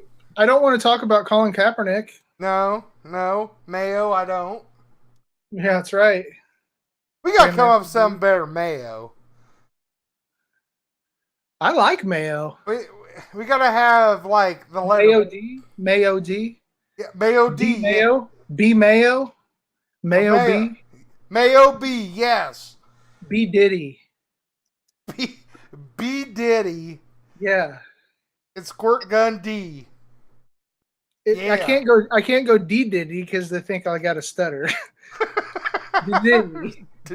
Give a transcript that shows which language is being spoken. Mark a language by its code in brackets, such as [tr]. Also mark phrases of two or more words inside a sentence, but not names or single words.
[en] I don't want to talk about Colin Kaepernick. No. Mayo, I don't. Yeah, that's right. We gotta come up with something better, Mayo. I like Mayo. We gotta have like the letter Mayo D. Mayo D. Yeah, Mayo D. B Mayo. B Mayo. Mayo B. Mayo B. Yes. B Diddy. B Diddy. Yeah. It's Squirt Gun D. Yeah. I can't go D Diddy because they think I got a stutter. Diddy.